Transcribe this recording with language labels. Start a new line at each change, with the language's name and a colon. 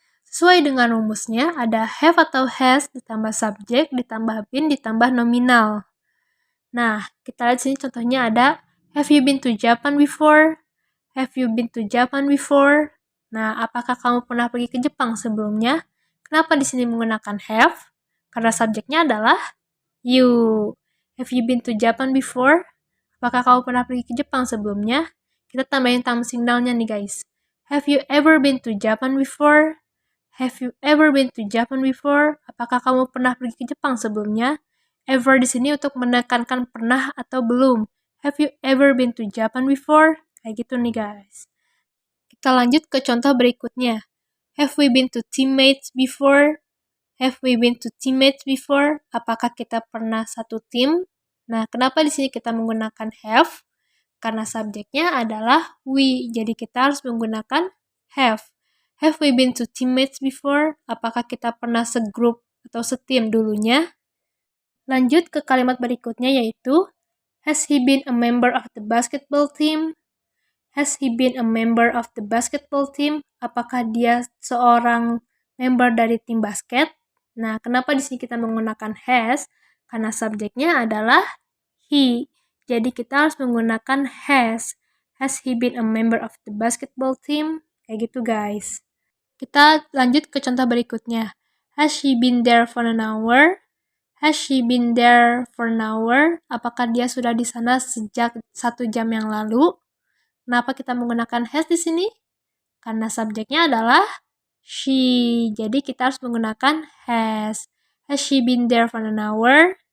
Indonesian: Sesuai dengan rumusnya, ada have atau has, ditambah subjek, ditambah been, ditambah nominal. Nah, kita lihat sini contohnya ada,
English: have you been to Japan before? Have you been to Japan before?
Indonesian: Nah, apakah kamu pernah pergi ke Jepang sebelumnya? Kenapa di sini menggunakan have? Karena subjeknya adalah you.
English: Have you been to Japan before?
Indonesian: Apakah kamu pernah pergi ke Jepang sebelumnya? Kita tambahin time signalnya nih guys.
English: Have you ever been to Japan before? Have you ever been to Japan before?
Indonesian: Apakah kamu pernah pergi ke Jepang sebelumnya? Ever di sini untuk menekankan pernah atau belum.
English: Have you ever been to Japan before?
Indonesian: Kayak gitu nih guys. Kita lanjut ke contoh berikutnya.
English: Have we been to teammates before? Have we been to teammates before?
Indonesian: Apakah kita pernah satu tim? Nah, kenapa di sini kita menggunakan have? Karena subjeknya adalah we. Jadi kita harus menggunakan have.
English: Have we been to teammates before?
Indonesian: Apakah kita pernah segrup atau setim dulunya? Lanjut ke kalimat berikutnya yaitu,
English: has he been a member of the basketball team? Has he been a member of the basketball team?
Indonesian: Apakah dia seorang member dari tim basket? Nah, kenapa di sini kita menggunakan has? Karena subjeknya adalah he. Jadi kita harus menggunakan has.
English: Has he been a member of the basketball team?
Indonesian: Kayak gitu guys. Kita lanjut ke contoh berikutnya.
English: Has she been there for an hour? Has she been there for an hour?
Indonesian: Apakah dia sudah di sana sejak 1 jam yang lalu? Kenapa kita menggunakan has di sini? Karena subjeknya adalah she. Jadi kita harus menggunakan has.
English: Has she been there for an hour?